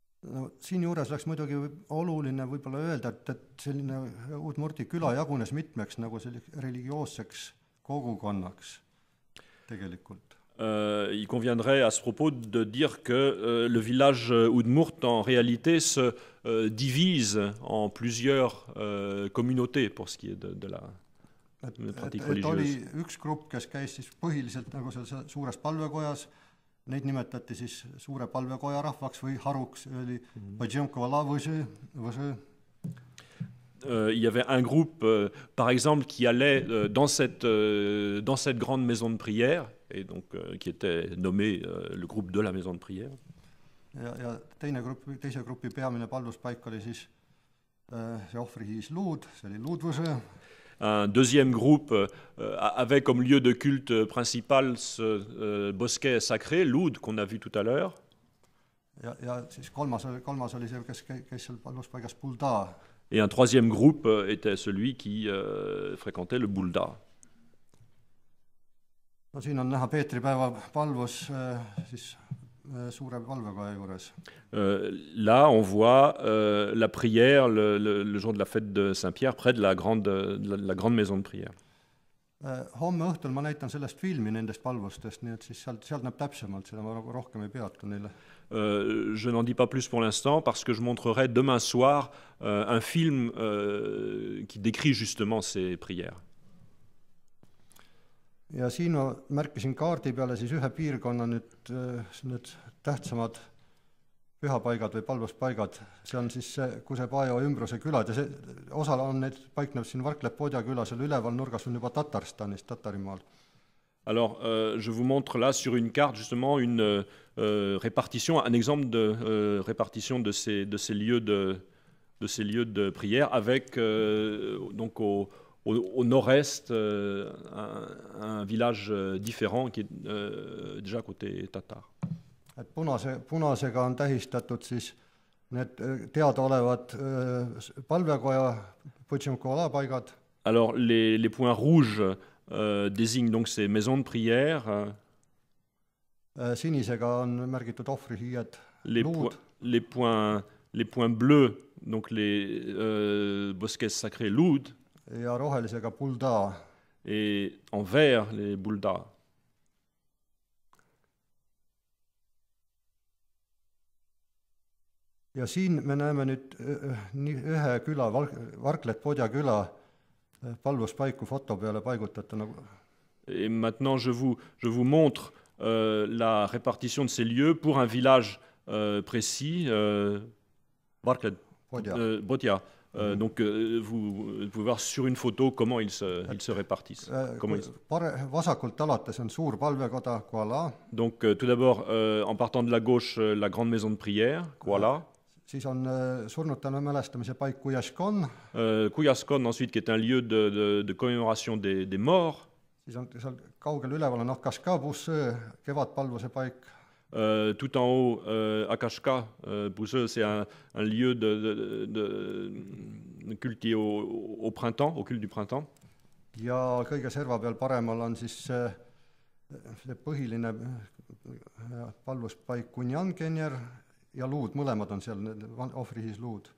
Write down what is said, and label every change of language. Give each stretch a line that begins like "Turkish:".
Estonian: No, siin juures oleks muidugi oluline võib-olla öelda, et selline Udmurti küla jagunes mitmeks nagu religioosseks kogukonnaks tegelikult.
French: Il conviendrait à ce propos de dire que le village Udmurt en réalité se divise en plusieurs communautés pour ce qui est de la pratique religieuse.
Estonian: Oli üks grupp, kes käis siis põhiliselt nagu seal suures palvekojas, neid nimetati siis suure palvekoja rahvaks või haruks, oli Põdžemkoala võsõ.
French: Il y avait un groupe, par exemple, qui allait dans cette grande maison de prière, et donc qui était nommé le groupe de la maison de prière.
Estonian: Ja teise grupi peamine palvuspaik oli siis see ohvrihiis Luud, see oli Luudvõsõ.
French: Un deuxième groupe avait comme lieu de culte principal ce bosquet sacré, Luud, qu'on a vu tout à l'heure.
Estonian: Ja siis kolmas oli see, kes käis seal palvuspaigas Bulda.
French: Et un troisième groupe était celui qui fréquentait le Bulda.
Estonian: No, siin on näha Peetripäeva palvus siis suure palvekoja juures.
French: Là, on voit la prière le jour de la fête de Saint-Pierre près de la grande maison de prière.
Estonian: Homme õhtul ma näitan sellest filmi nendest palvustest, nii et siis sealt näeb täpsemalt, seda ma rohkem ei peatu neile.
French: Je n'en dis pas plus pour l'instant parce que je montrerai demain soir un film qui décrit justement ces prières.
Estonian: Ja siin ma märkisin kaardi peale siis ühe piirkonna nüüd tähtsamad pühapaigad või palvuspaigad. See on siis Kusepajo ümbruse külad ja see osa on need paiknev siin Varklev-Podja küla, seal üleval nurgas on juba Tatarstanist, Tatarimaal.
French: Alors, je vous montre là sur une carte justement une répartition, un exemple de répartition de ces lieux de prière avec donc au nord-est un village différent qui est déjà côté tatar.
Estonian: Et punasega on tähistatud siis need teadaolevad palvekoja Põdžemkoala paigad.
French: Alors, les points rouges désigne donc ces maisons de prière.
Estonian: Sinisega on märgitud ohvrihiied, Luud.
French: Les points bleus, donc les bosquets sacrés Luud.
Estonian: Ja rohelisega Bulda.
French: Et en vert, les Bulda.
Estonian: ja siin me näeme nüüd ühe küla, Varklet-Podja küla palvuspaiku foto peale paigutatuna.
French: Et maintenant, je vous montre la répartition de ces lieux pour un village précis, Varklet-Podja. Donc, vous pouvez voir sur une photo comment ils se répartissent.
Estonian: Vasakult alates on suur palvekoda, Kuala.
French: Donc, tout d'abord, en partant de la gauche, la grande maison de prière, Kuala.
Estonian: Siis on surnutele mälestamise paik Kujaskon.
French: Kujaskon, ensuite, qui est un lieu de commémoration des morts.
Estonian: Siis on seal kaugel üleval on Akaska Bussöö, kevadpalvuse paik.
French: Tout en haut, Akashka, Bussöö, c'est un lieu de culte au printemps, au culte du printemps.
Estonian: Ja kõige serva peal paremal on siis see põhiline palvuspaik Kunjankenjer ja luud, mõlemad on seal, ohvrihis luud.